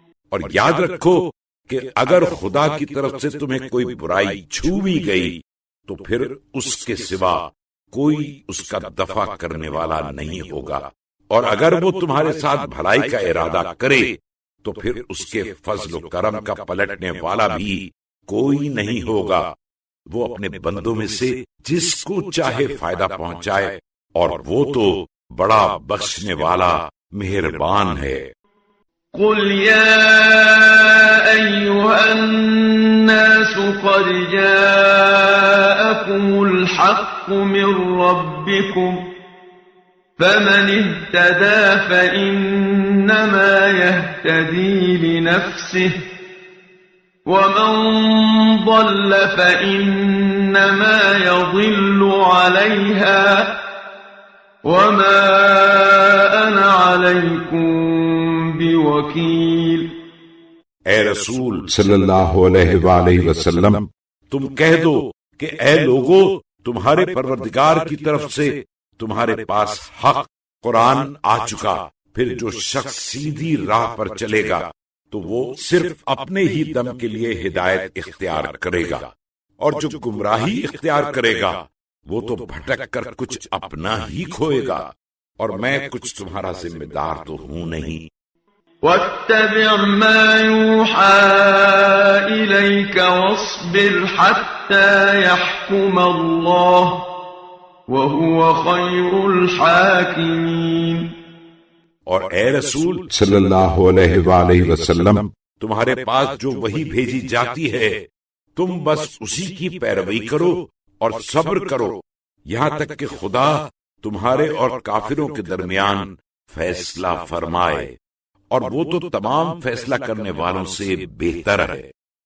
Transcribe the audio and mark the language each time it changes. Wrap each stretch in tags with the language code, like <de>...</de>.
<ur>اور یاد رکھو کہ اگر خدا کی طرف سے تمہیں کوئی برائی چھو بھی گئی تو پھر اس کے سوا کوئی اس کا دفع کرنے والا نہیں ہوگا، اور اگر وہ تمہارے ساتھ بھلائی کا ارادہ کرے تو پھر اس کے فضل و کرم کا پلٹنے والا بھی کوئی نہیں ہوگا۔ وہ اپنے بندوں میں سے جس کو چاہے فائدہ پہنچائے، اور وہ تو بڑا بخشنے والا مہربان ہے۔</ur> <ar>قل يا أيها الناس قد جاءكم الحق من ربكم فمن اهتدى فإنما يهتدي لنفسه ومن ضل فإنما يضل عليها وما أنا عليكم بوکیل۔</ar> <ur>اے رسول صلی اللہ علیہ وآلہ وسلم، تم کہہ دو کہ اے لوگو، تمہارے پروردگار کی طرف سے تمہارے پاس حق قرآن آ چکا، پھر جو شخص سیدھی راہ پر چلے گا تو وہ صرف اپنے ہی دم کے لیے ہدایت اختیار کرے گا، اور جو گمراہی اختیار کرے گا وہ تو بھٹک کر کچھ اپنا ہی کھوئے گا، اور میں کچھ تمہارا ذمہ دار تو ہوں نہیں۔</ur> <ar>واتبع ما يوحى إليك واصبر حتى يحكم الله وهو خير الحاكمين۔</ar> <ur>اور اے رسول صلی اللہ علیہ وآلہ وسلم، تمہارے پاس جو وحی بھیجی جاتی ہے تم بس اسی کی پیروی کرو اور صبر کرو یہاں تک کہ خدا تمہارے اور کافروں کے درمیان فیصلہ فرمائے، اور وہ تو تمام فیصلہ کرنے والوں سے بہتر ہے۔</ur>